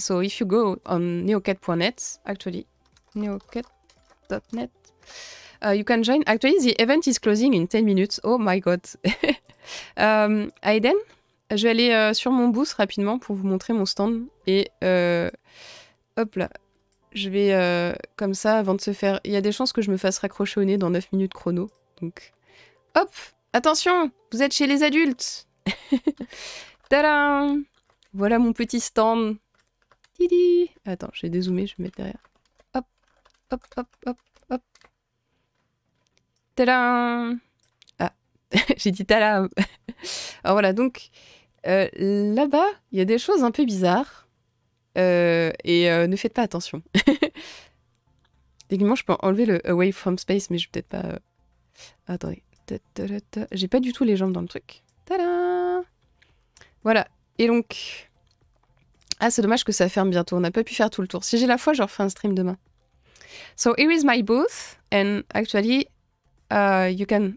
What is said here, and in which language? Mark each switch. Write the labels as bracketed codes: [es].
[en] So if you go on neocat.net, actually, neocat.net, you can join. Actually, the event is closing in 10 minutes. Oh my god. [fr] Aiden, je vais aller sur mon booth rapidement pour vous montrer mon stand. Et hop là. Je vais comme ça, avant de se faire... Il y a des chances que je me fasse raccrocher au nez dans 9 minutes chrono. Donc, hop, attention, vous êtes chez les adultes. Tadam! Voilà mon petit stand. Tidi! Attends, je vais dézoomer, je vais me mettre derrière. Hop, hop, hop, hop, hop. Tadam! Ah, j'ai dit tadam! Alors voilà, donc là-bas, il y a des choses un peu bizarres. Ne faites pas attention. Techniquement, je peux enlever le Away from Space, mais je vais peut-être pas... Attendez. J'ai pas du tout les jambes dans le truc. Tadam! Voilà, et donc... Ah, c'est dommage que ça ferme bientôt, on n'a pas pu faire tout le tour. Si j'ai la foi, je referai un stream demain. [en] So, here is my booth, and actually, you can...